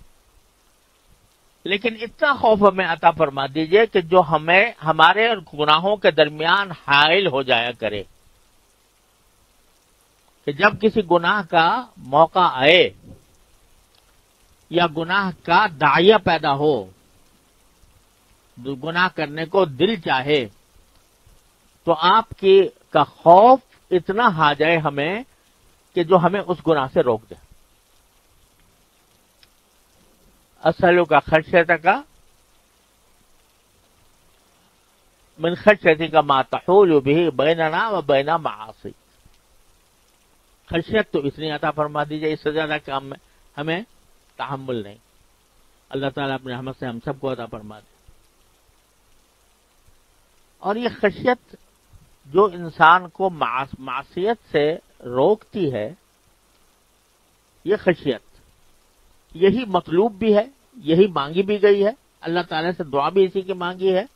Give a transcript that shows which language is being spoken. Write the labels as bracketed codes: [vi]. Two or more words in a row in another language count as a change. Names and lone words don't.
[ur] لیکن اتنا خوف ہمیں عطا فرما دیجئے کہ جو ہمیں ہمارے گناہوں کے درمیان حائل ہو جایا کرے، کہ جب کسی گناہ کا موقع آئے یا گناہ کا داعیہ پیدا ہو، گناہ کرنے کو دل چاہے، تو آپ کا خوف اتنا آ جائے ہمیں کہ جو ہمیں اس گناہ سے روک دے. [ar] اسألک خشیتک من خشیتک ما تحول به بیننا و بین معاصیک. [ur] خشیت تو اتنی عطا فرما دیجیے، اس سے زیادہ کہ ہمیں تحمل نہیں. اللہ تعالیٰ اپنے رحمت سے ہم سب کو عطا فرما دے. اور یہ خشیت جو انسان کو معصیت سے روکتی ہے، یہ خشیت، یہی مطلوب بھی ہے، یہی مانگی بھی گئی ہے، اللہ تعالیٰ سے دعا بھی اسی کی مانگی ہے.